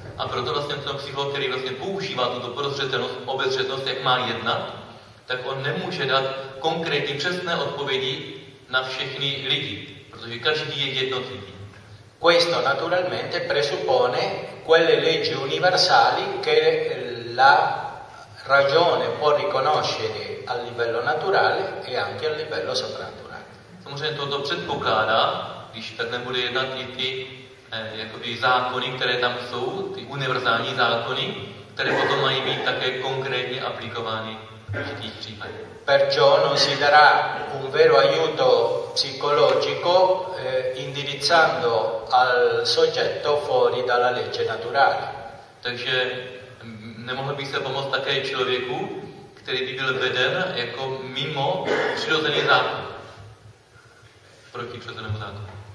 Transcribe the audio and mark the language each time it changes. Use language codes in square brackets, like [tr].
[cs] A proto vlastně ten psycholog, který vlastně používá tuto prozřetelnost, obezřetnost, jak má jednat, tak on nemůže dát konkrétní přesné odpovědi na všechny lidi, protože každý je jednotlivý. [it] Questo naturalmente presuppone quelle leggi universali che la ragione può riconoscere a livello naturale e anche a livello soprannaturale. [cs] Samozřejmě toto předpokládá, když tak nebude jednat i ty jakoby zákony, které tam jsou, ty univerzální zákony, které potom mají být také konkrétně aplikovány v těch případech. [it] Perciò non si darà un vero aiuto psicologico indirizzando al soggetto fuori dalla legge naturale. [cs] Takže nemohl by se pomoct také člověku, který by byl veden jako mimo přirozený zákon. Proti přirozenému zákonu.